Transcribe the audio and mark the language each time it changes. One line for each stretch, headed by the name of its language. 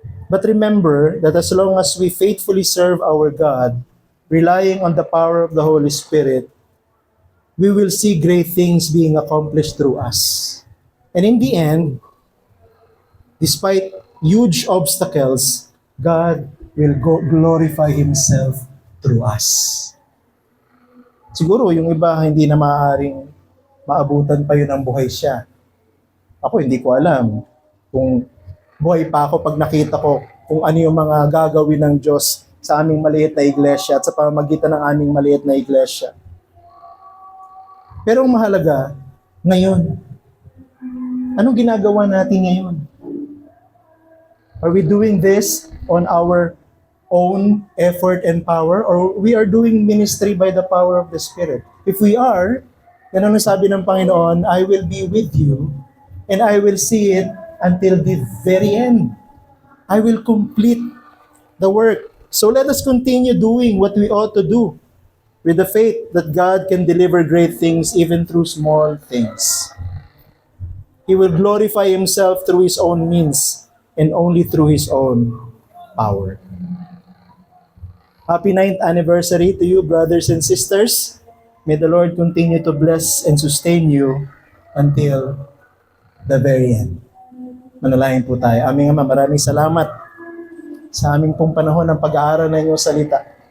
English: But remember that as long as we faithfully serve our God, relying on the power of the Holy Spirit, we will see great things being accomplished through us. And in the end, despite huge obstacles, God will glorify Himself through us.
Filipino: Siguro yung iba hindi na maaaring maabutan pa yun ang buhay siya. Ako hindi ko alam kung buhay pa ako pag nakita ko kung ano yung mga gagawin ng Diyos sa aming maliit na iglesia at sa pamamagitan ng aming maliit na iglesia. Pero ang mahalaga, ngayon, anong ginagawa natin ngayon?
English: Are we doing this on our own effort and power, or we are doing ministry by the power of the Spirit? If we are, then
Filipino: ano sabi ng Panginoon,
English: I will be with you and I will see it until the very end. I will complete the work. So let us continue doing what we ought to do with the faith that God can deliver great things even through small things. He will glorify Himself through His own means and only through His own power. Happy 9th anniversary to you, brothers and sisters. May the Lord continue to bless and sustain you until the very end.
Filipino: Manalangin po tayo. Aming Ama, maraming salamat sa aming pong panahon ng pag-aaral ng iyong salita.